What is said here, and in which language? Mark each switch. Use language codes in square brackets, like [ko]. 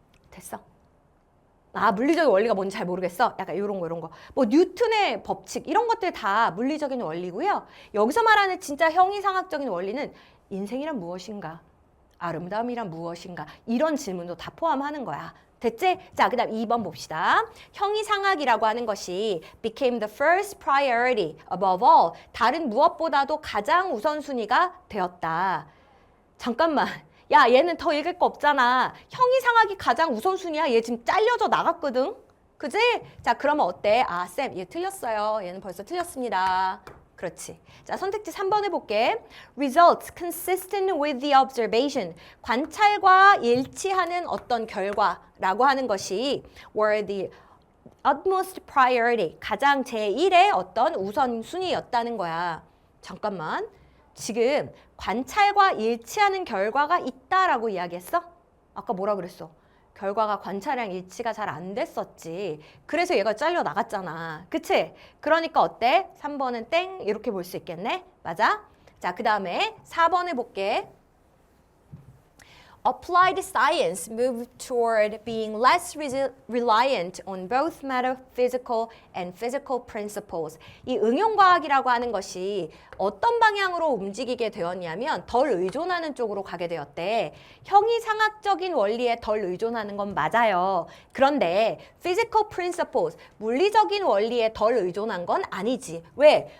[ko] 됐어. 아, 물리적인 원리가 뭔지 잘 모르겠어. 약간 이런 거. 뭐 뉴턴의 법칙 이런 것들 다 물리적인 원리고요. 여기서 말하는 진짜 형이상학적인 원리는 인생이란 무엇인가? 아름다움이란 무엇인가? 이런 질문도 다 포함하는 거야. 됐지? 자, 그 다음 2번 봅시다. 형이상학이라고 하는 것이 [en] became the first priority above all. [ko] 다른 무엇보다도 가장 우선순위가 되었다. 잠깐만. 야, 얘는 더 읽을 거 없잖아. 형이상학이 가장 우선순위야. 얘 지금 잘려져 나갔거든. 그지? 자, 그러면 어때? 아, 쌤, 얘 틀렸어요. 얘는 벌써 틀렸습니다. 그렇지. 자, 선택지 3번 해볼게. [en] Results consistent with the observation. [ko] 관찰과 일치하는 어떤 결과라고 하는 것이 [en] were the utmost priority. [ko] 가장 제1의 어떤 우선순위였다는 거야. 잠깐만. 지금 관찰과 일치하는 결과가 있다라고 이야기했어? 아까 뭐라 그랬어? 결과가 관찰이랑 일치가 잘 안 됐었지. 그래서 얘가 잘려 나갔잖아. 그치? 그러니까 어때? 3번은 땡 이렇게 볼 수 있겠네? 맞아? 자, 그 다음에 4번 해볼게. [en] Applied science moved toward being less reliant on both metaphysical and physical principles. [ko] 이 응용과학이라고 하는 것이 어떤 방향으로 움직이게 되었냐면 덜 의존하는 쪽으로 가게 되었대. 형이상학적인 원리에 덜 의존하는 건 맞아요. 그런데 [en] physical principles, [ko] 물리적인 원리에 덜 의존한 건 아니지. 왜?